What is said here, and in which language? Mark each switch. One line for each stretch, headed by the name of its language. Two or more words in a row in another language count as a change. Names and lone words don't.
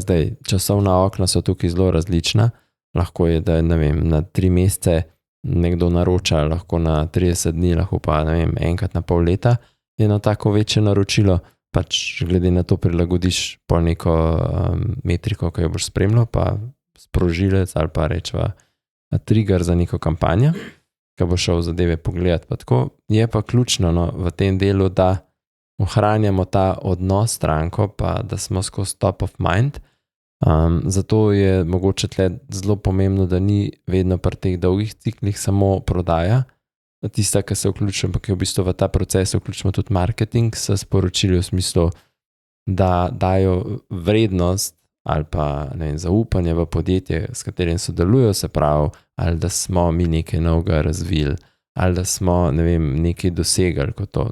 Slovenian: Zdaj, časovna okna so tukaj zelo različna. Lahko je, da na 3 mesece nekdo naroča, lahko na 30 dni, lahko pa enkrat na pol leta je na tako večje naročilo, pač glede na to prilagodiš po neko metriko, ki jo boš spremljal, pa sprožilec ali pa rečeva trigger za neko kampanjo, ki bo šel zadeve pogledati. Pa tako. Je pa ključno v tem delu, da ohranjamo ta odnos s stranko, pa da smo skozi
English: top of mind.
Slovenian: Zato je mogoče tle zelo pomembno, da ni vedno pri teh dolgih ciklih samo prodaja, tista, ki se vključuje, ampak je v bistvu v ta proces vključimo tudi marketing s sporočili v smislu, da dajo vrednost ali pa zaupanje v podjetje, s katerim sodelujo, se pravi, ali da smo mi nekaj novega razvili, ali da smo nekaj dosegali kot to.